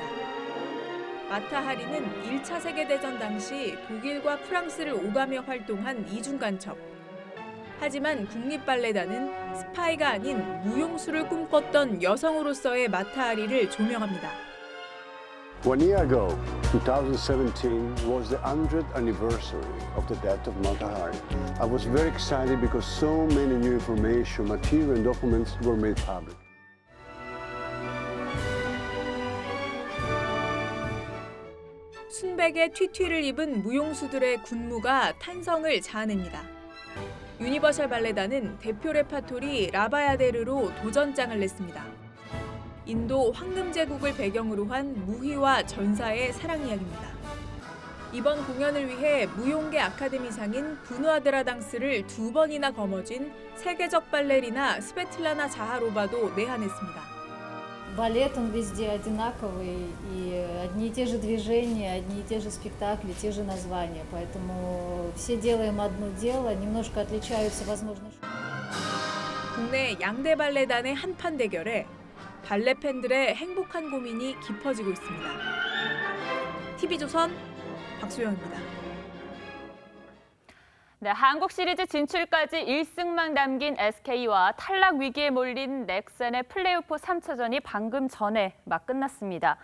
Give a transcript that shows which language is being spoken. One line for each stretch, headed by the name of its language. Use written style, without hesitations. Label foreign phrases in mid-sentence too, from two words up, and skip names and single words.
Korean: 마타하리는 1차 세계대전 당시 독일과 프랑스를 오가며 활동한 이중간첩. 하지만 국립발레단은 스파이가 아닌 무용수를 꿈꿨던 여성으로서의 마타하리를 조명합니다.
English: 1 year ago, 2017 was the 100th anniversary of the death of Mata Hari. I was very excited because so many new information, material and documents were made public.
Korean: 순백의 튀튀를 입은 무용수들의 군무가 탄성을 자아냅니다. 유니버셜 발레단은 대표 레파토리 라바야데르로 도전장을 냈습니다. 인도 황금 제국을 배경으로 한 무희와 전사의 사랑 이야기입니다. 이번 공연을 위해 무용계 아카데미상인 부누아드라 당스를 2번이나 거머쥔 세계적 발레리나 스베틀라나 자하로바도 내한했습니다.
Russian: Балет, он везде одинаковый, и одни и те же движения, одни и те же спектакли, те же названия. Поэтому все делаем одно дело, немножко отличаются, возможно.
Korean: 국내 양대 발레단의 한판 대결에 발레 팬들의 행복한 고민이 깊어지고 있습니다. TV조선 박소영입니다. 네, 한국 시리즈 진출까지 1승만 남긴 SK와 탈락 위기에 몰린 넥센의 플레이오프 3차전이 방금 전에 막 끝났습니다.